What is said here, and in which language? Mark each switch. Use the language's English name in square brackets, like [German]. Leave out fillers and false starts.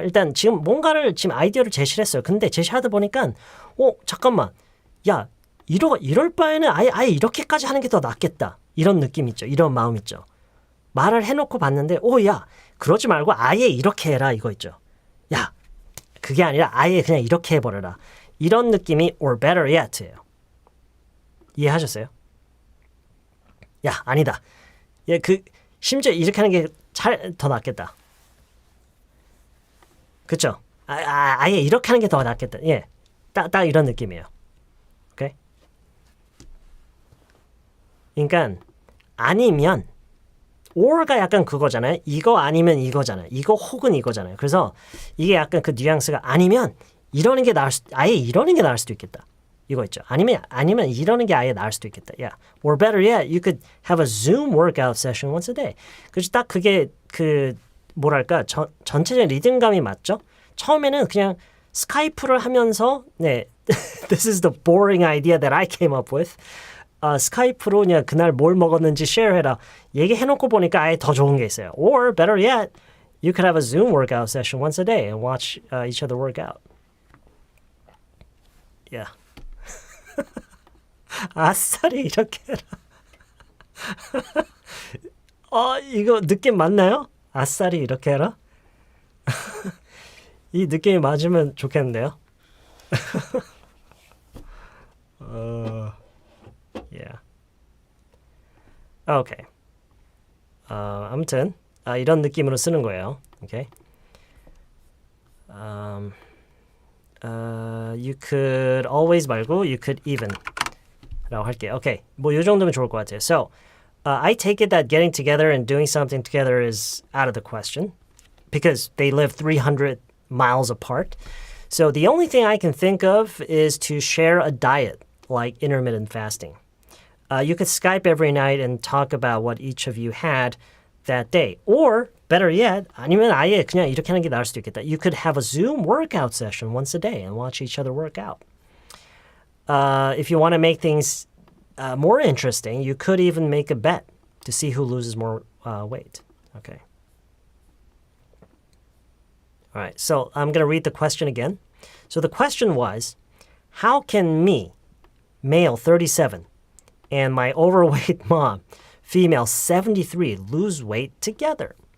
[Korean] 일단 지금 뭔가를 아이디어를 제시를 했어요. 근데 제시하다 보니까 잠깐만. 야, 이럴 바에는 아예 이렇게까지 하는 게 더 낫겠다. 이런 느낌 있죠. 이런 마음 있죠. 말을 해놓고 봤는데 야, 그러지 말고 아예 이렇게 해라 이거 있죠. 야, 그게 아니라 아예 그냥 이렇게 해버려라. 이런 느낌이 [English] or better yet [Korean] 예요. 이해하셨어요? 야, 아니다. 심지어 이렇게 하는 게 더 낫겠다. 그쵸? 아예 이렇게 하는 게 더 낫겠다. 예. 딱 이런 느낌이에요. 오케이? 그러니까 아니면 or가 약간 그거잖아요. 이거 아니면 이거잖아요. 이거 혹은 이거잖아요. 그래서 이게 약간 그 뉘앙스가 아니면 이러는 게 아예 이러는 게 나을 수도 있겠다. 이거 있죠. 아니면 이러는 게 아예 나을 수도 있겠다. [English] Yeah. Or better yet, you could have a Zoom workout session once a day. [Korean] 그래서 딱 그게 뭐랄까 전체적인 리듬감이 맞죠? 처음에는 그냥 스카이프를 하면서 [English] this is the boring idea that I came up with. [Korean] 스카이프로 그냥 그날 뭘 먹었는지 쉐어해라. 얘기해놓고 보니까 아예 더 좋은 게 있어요. [English] Or better yet, you could have a Zoom workout session once a day and watch each other work out. Yeah. [Korean] 아싸리 이렇게 해라. 이거 느낌 맞나요? 아싸리 이렇게 해라. 이 느낌이 맞으면 좋겠는데요. Yeah. Okay. 아무튼 이런 느낌으로 쓰는 거예요. Okay. [English] You could always [Korean] 말고 [English] you could even [Korean] 라고 할게요. 오케이. 뭐 이 정도면 좋을 것 같아요. So, [English] I take it that getting together and doing something together is out of the question because they live 300 miles apart. So the only thing I can think of is to share a diet like intermittent fasting. You could Skype every night and talk about what each of you had that day. Or better yet, [Korean] 아니면 아예 그냥 이렇게 하는 게 나을 수도 있겠다. [English] You could have a Zoom workout session once a day and watch each other work out. If you want to make things more interesting, you could even make a bet to see who loses more weight. Okay. All right, so I'm going to read the question again. So the question was, how can me, male 37, and my overweight mom, female 73, lose weight together?